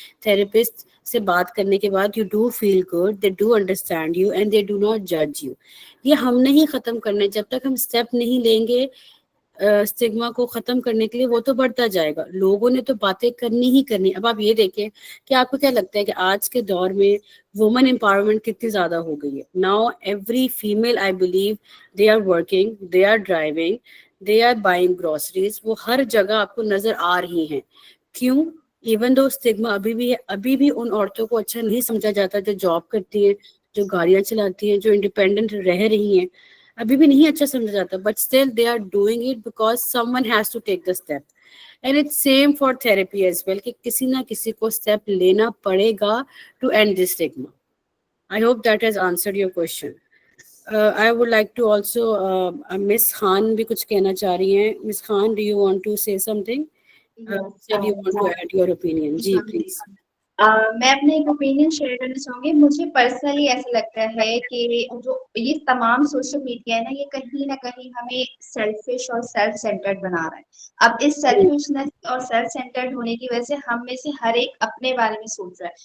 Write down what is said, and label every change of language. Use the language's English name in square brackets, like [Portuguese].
[Urdu] Therapist سے بات کرنے کے بعد [English] You do feel good, they do understand you and they do not جج you. [Urdu] یہ ہم نہیں ختم کرنے، جب تک ہم اسٹیپ نہیں لیں گے اسٹگما کو ختم کرنے کے لیے، وہ تو بڑھتا جائے گا. لوگوں نے تو باتیں کرنی ہی کرنی. اب آپ یہ دیکھیں کہ آپ کو کیا لگتا ہے کہ آج کے دور میں وومن امپاورمنٹ کتنی زیادہ ہو گئی ہے. [English] Now every female I believe they are working, they are driving, they are buying groceries. [Urdu] وہ ہر جگہ آپ کو نظر آ رہی ہیں. کیوں؟ ایون دو اسٹگما ابھی بھی ہے، ابھی بھی ان عورتوں کو اچھا نہیں سمجھا جاتا جو جاب کرتی ہیں، جو گاڑیاں چلاتی ہیں، جو انڈیپینڈنٹ رہ رہی ہیں. ابھی بھی نہیں اچھا سمجھا جاتا. [English] But still they are doing it because some one has to take the step. And it same for therapy as well [Urdu] کہ کسی نہ کسی کو اسٹیپ لینا پڑے گا [English] To end this stigma. I hope that has answered your question. I would like to also, Miss Khan [Urdu] بھی کچھ کہنا چاہ رہی ہیں. [English] Miss Khan, do you want to say something? Said you want to add your opinion. [Urdu] جی please. میں اپنے ایک opinion share کرنا چاہوں گی. مجھے پرسنلی ایسا لگتا ہے کہ جو یہ تمام سوشل میڈیا ہے نا، یہ کہیں نہ کہیں ہمیں سیلفش اور سیلف سینٹرڈ بنا رہا ہے. اب اس سیلفشنس اور سیلف سینٹرڈ ہونے کی وجہ سے ہم میں سے ہر ایک اپنے بارے میں سوچ رہا ہے.